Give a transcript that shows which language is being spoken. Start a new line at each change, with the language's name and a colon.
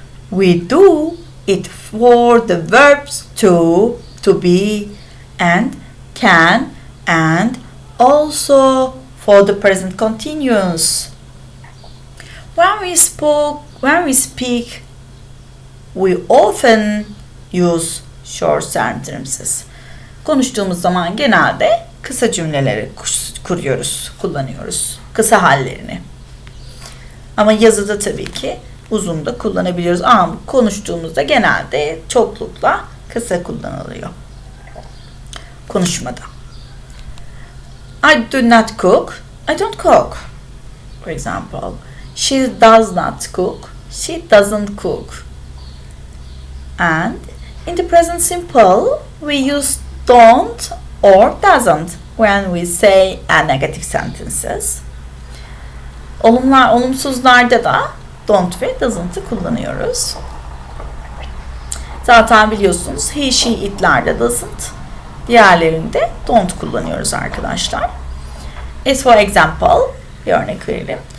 English: We do it for the verbs to be, and, can, and also for the present continuous. When we speak, we often use short sentences.
Turkish: Konuştuğumuz zaman genelde kısa cümleleri kuruyoruz, kullanıyoruz. Kısa hallerini. Ama yazıda tabii ki uzun da kullanabiliyoruz. Ama konuştuğumuzda genelde çoklukla kısa kullanılıyor. Konuşmada.
English: I do not cook. I don't cook. For example, she does not cook. She doesn't cook. And in the present simple, we use don't or doesn't when we say a negative sentences.
Turkish: Olumsuzlarda da don't ve doesn't'ı kullanıyoruz. Zaten biliyorsunuz he, she, it'lerde doesn't, diğerlerinde don't kullanıyoruz arkadaşlar.
English: As for example,
Turkish: bir örnek verelim.